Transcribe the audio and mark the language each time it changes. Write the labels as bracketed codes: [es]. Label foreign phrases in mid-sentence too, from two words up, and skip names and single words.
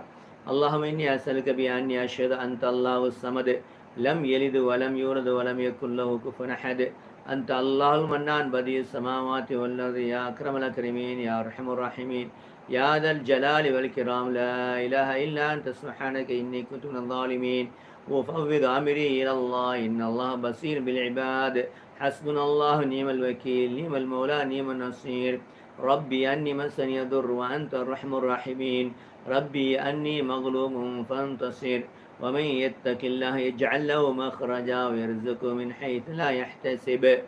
[ar] اللهم إني أسألك بأني أشهد أنت الله الصمد لم يلد ولم يولد ولم يكن له كفوا أحد. أنت الله المنان بديع السماوات والأرض يا أكرم الأكرمين يا أرحم الراحمين يا ذا الجلال والإكرام لا إله إلا أنت سبحانك إني كنت من الظالمين. وفوض أمري إلى الله إن الله بصير بالعباد حسبنا الله نعم الوكيل نعم المولى نعم النصير. ربي أني مسني الضر وأنت الرحم الراحمين. ربي أني مغلوب فانتصر. ومن يتق الله يجعل له مخرجا ويرزقه من حيث لا يحتسب.